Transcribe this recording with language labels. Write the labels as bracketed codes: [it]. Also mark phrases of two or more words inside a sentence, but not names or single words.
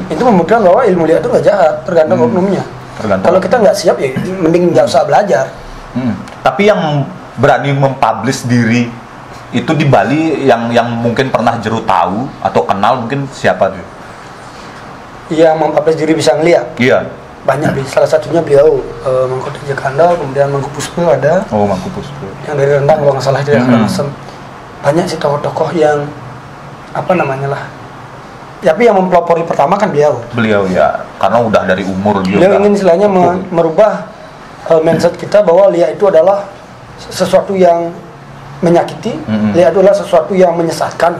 [id] itu membuktikan bahwa ilmu liat itu nggak jahat, tergantung oknumnya. Kalau kita nggak siap ya mending nggak usah belajar. Tapi yang berani mempublish diri itu di Bali yang mungkin pernah Jero tahu atau kenal mungkin siapa tuh? Yang mempublish diri bisa ngeliat? Iya. Banyak, salah satunya beliau Mangku Jakanda, kemudian Mangku Puspa ada. Oh, Mangku Puspa. Yang dari Rendang kalau nggak salah dia Karangasem. Banyak sih tokoh-tokoh yang tapi yang mempelopori pertama kan beliau ya, karena udah dari umur beliau ingin istilahnya merubah mindset kita bahwa liat itu adalah sesuatu yang menyakiti, liat itu adalah sesuatu yang menyesatkan.